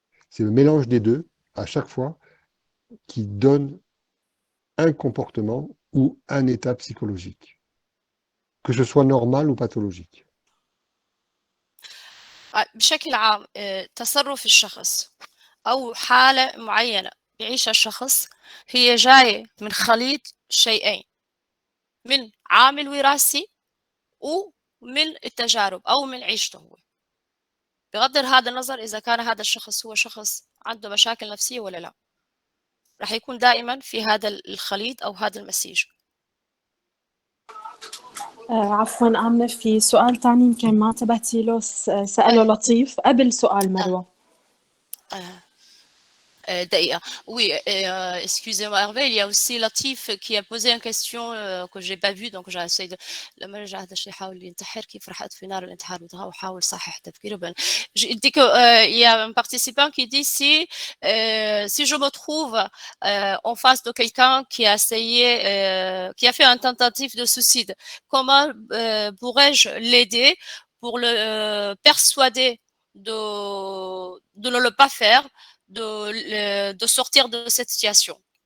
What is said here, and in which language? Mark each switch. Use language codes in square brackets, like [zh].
[fr] C'est le mélange des deux à chaque fois qui donne un comportement ou un état psychologique, que ce soit normal ou pathologique. [ar] بشكل عام تصرف الشخص أو حالة معينة بيعيشها الشخص هي جاية من خليط شيئين، من عامل وراثي ومن التجارب أو من عيشته هو، بغض هذا النظر إذا كان هذا الشخص هو شخص عنده مشاكل نفسية ولا لا، رح يكون دائما في هذا الخليط أو هذا المسيج. عفوا آمنة، في سؤال تاني يمكن ما انتبهتي له، سأله لطيف قبل سؤال مروة. [fr] Oui, excusez-moi Hervé, il y a aussi Latif qui a posé une question que j'ai pas vue, donc j'essaie de [ar] لما رجع هذا الشيء يحاول ينتحر كيف راح أطفي نار الانتحار بتاعه وحاول صحح تفكيره. [fr] Je dis que il y a un participant qui dit si je me trouve en face de quelqu'un qui a essayé qui a fait une tentative de suicide, comment pourrais-je l'aider pour le persuader de ne le pas faire, de sortir de cette situation?